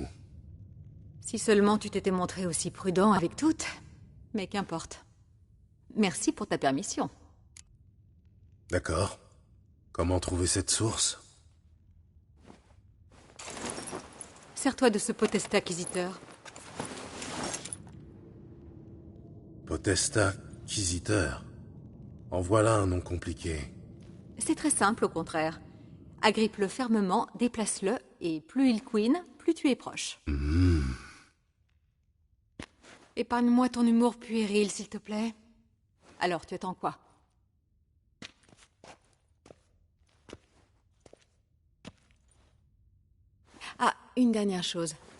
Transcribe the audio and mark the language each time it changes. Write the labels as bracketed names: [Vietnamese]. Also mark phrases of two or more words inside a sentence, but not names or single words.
[French] Si seulement tu t'étais montré aussi prudent avec toutes. Mais qu'importe. Merci pour ta permission. D'accord. Comment trouver cette source? Sers-toi de ce potestat acquisiteur. Potestat Quisiteur. En voilà un nom compliqué. C'est très simple, au contraire. Agrippe-le fermement, déplace-le, et plus il couine, plus tu es proche. Épargne-moi ton humour puéril, s'il te plaît. Alors, tu attends quoi? Ah, une dernière chose.